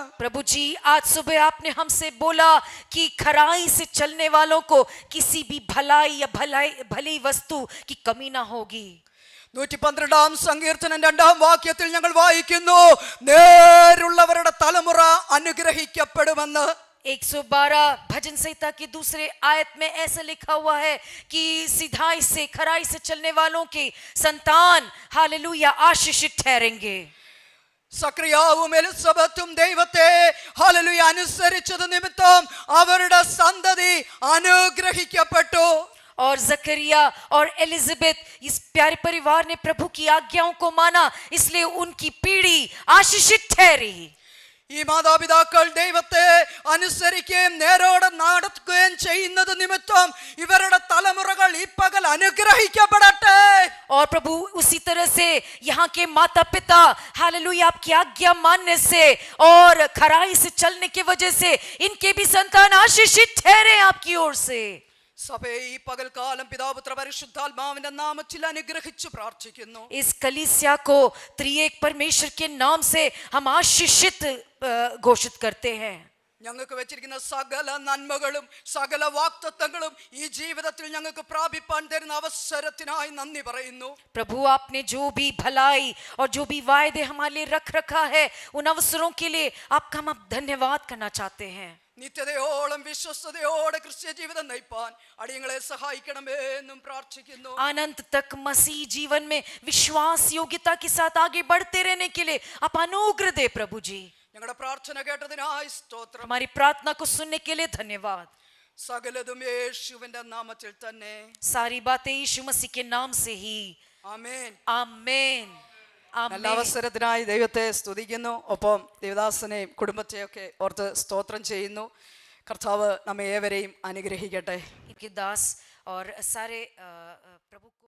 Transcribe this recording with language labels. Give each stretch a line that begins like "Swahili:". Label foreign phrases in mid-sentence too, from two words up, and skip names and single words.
Hindi: प्रभु जी आज सुबह आपने हमसे बोला कि खराई से चलने वालों को किसी भी भलाई या भली वस्तु की कमी ना होगी।
Malayalam: 112 സങ്കീർത്തനം 2 വാക്യത്തിൽ ഞങ്ങൾ വായിക്കുന്നു, നേരുള്ളവരുടെ തലമുറ അനുഗ്രഹിക്കപ്പെടുമെന്ന്.
Hindi: 112 भजन संहिता की दूसरे आयत में ऐसा लिखा हुआ है कि सिधाई से खराई से चलने वालों की संतान हालेलुया आशीषित ठहरेंगे।
Malayalam: സക്രിയാവും എലിസബത്തും ദൈവത്തെ ഹല്ലേലൂയ അനുസരിച്ചത് നിമിത്തം അവരുടെ സന്തതി അനുഗ്രഹിക്കപ്പെട്ടു.
Hindi: और जकरिया और एलिजाबेथ इस प्यारे परिवार ने प्रभु की आज्ञाओं को माना, इसलिए उनकी पीढ़ी आशीषित ठहरी।
Malayalam: ഈ മാതാപിതാക്കൾ ദൈവത്തെ അനുസരിക്കുകയും നേരോടെ നടക്കുകയും ചെയ്യുന്നത് നിമിത്തം ഇവരുടെ തലമുറകൾ ഈ പകൽ അനുഗ്രഹിക്കപ്പെടട്ടെ.
Hindi: और प्रभु उसी तरह से यहाँ के माता पिता हालेलुया आपकी आज्ञा मानने से और खराई से चलने की वजह से इनके भी संतान आशीषित ठहरे आपकी ओर से।
Malayalam: സഭയെ ഈ പകൽക്കാലം പിതാപുത്ര പരിശുദ്ധാത്മാവിന്റെ നാമത്തിൽ അനുഗ്രഹിച്ചു പ്രാർത്ഥിക്കുന്നു.
Hindi: इस कलीसिया को त्रिएक परमेश्वर के नाम से हम आशीषित घोषित करते हैं।
Malayalam: ഞങ്ങൾക്ക് വെച്ചിരിക്കുന്ന സകല നന്മകളും സകല വാഗ്ദത്തങ്ങളും ഈ ജീവിതത്തിൽ ഞങ്ങൾക്ക് പ്രാപിപ്പാൻ തരുന്ന അവസരത്തിനായി നന്ദി പറയുന്നു.
Hindi: प्रभु आपने जो भी भलाई और जो भी वायदे हमारे लिए रख रखा है, उन अवसरों के लिए आपका हम धन्यवाद करना चाहते हैं।
Malayalam: നിത്യതയോളം വിശ്വസ്തയോടെ ക്രിസ്ത്യ ജീവിതം നയിപ്പാൻ അടിയങ്ങളെ സഹായിക്കണമേ എന്നും പ്രാർത്ഥിക്കുന്നു.
Hindi: अनंत तक मसीह जीवन में विश्वास योग्यता के साथ आगे बढ़ते रहने के लिए आप अनुग्रह दे प्रभु जी।
Malayalam: ഞങ്ങളുടെ പ്രാർത്ഥന കേട്ടതിനായി സ്തോത്രം.
Hindi: हमारी प्रार्थना को सुनने के लिए धन्यवाद।
Malayalam: സകലതും യേശുവിന്റെ നാമത്തിൽ തന്നെ.
Hindi: सारी बातें यीशु मसीह के नाम से ही।
Malayalam: ആമേൻ.
Hindi: आमेन
Malayalam: നല്ല അവസരത്തിനായി ദൈവത്തെ സ്തുതിക്കുന്നു. ഒപ്പം ദേവദാസനെയും കുടുംബത്തെയൊക്കെ ഓർത്ത് സ്തോത്രം ചെയ്യുന്നു. കർത്താവ് നമ്മെ ഏവരെയും അനുഗ്രഹിക്കട്ടെ.
Hindi: इनके दास और सारे प्रभु